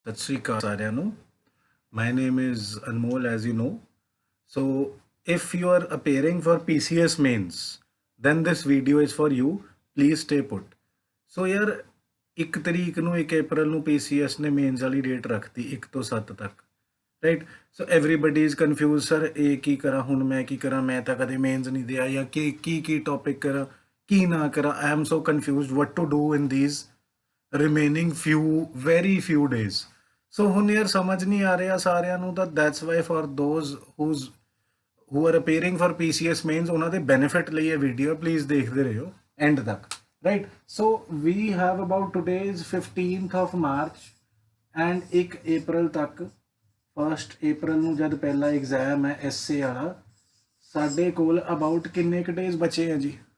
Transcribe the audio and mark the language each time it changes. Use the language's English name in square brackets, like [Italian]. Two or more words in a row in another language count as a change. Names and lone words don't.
[Punjabi] ਸਤਿ ਸ੍ਰੀ ਅਕਾਲ ਸਾਰਿਆਂ ਨੂੰ. [English] My name is Anmol, as you know. So, if you are appearing for PCS mains, then this video is for you. Please stay put. So, [Punjabi] ਯਾਰ 1 ਤਰੀਕ ਨੂੰ 1 ਅਪ੍ਰੈਲ ਨੂੰ PCS ਨੇ ਮੇਨਸ ਵਾਲੀ ਡੇਟ ਰੱਖਤੀ 1 ਤੋਂ 7 ਤੱਕ, ਰਾਈਟ? [English] so everybody is confused, [Punjabi] ਸਰ ਇਹ ਕੀ ਕਰਾਂ ਹੁਣ, ਮੈਂ ਕੀ ਕਰਾਂ, ਮੈਂ ਤਾਂ ਕਦੇ ਮੇਨਸ ਨਹੀਂ ਦਿਆ, ਜਾਂ ਕੀ ਟੌਪਿਕ ਕਰਾਂ, ਕੀ ਨਾ ਕਰਾਂ. [English] I am so confused what to do in these remaining very few days. [Punjabi] ਸੋ ਹੁਣ ਯਾਰ ਸਮਝ ਨਹੀਂ ਆ ਰਿਹਾ ਸਾਰਿਆਂ ਨੂੰ ਤਾਂ [English] that's why for those who are appearing for PCS mains, [Punjabi] ਉਹਨਾਂ ਦੇ ਬੈਨੀਫਿਟ ਲਈ ਇਹ ਵੀਡੀਓ ਪਲੀਜ਼ ਦੇਖਦੇ ਰਹੋ ਐਂਡ ਤੱਕ, ਰਾਈਟ? [English] so we have about today is 15th of March and 1 April ਤੱਕ. [Punjabi] 1 April ਨੂੰ ਜਦ ਪਹਿਲਾ ਐਗਜ਼ਾਮ ਹੈ ਐਸਏ ਵਾਲਾ, ਸਾਡੇ ਕੋਲ ਅਬਾਊਟ ਕਿੰਨੇ ਕੁ ਡੇਜ਼ ਬਚੇ ਆ ਜੀ?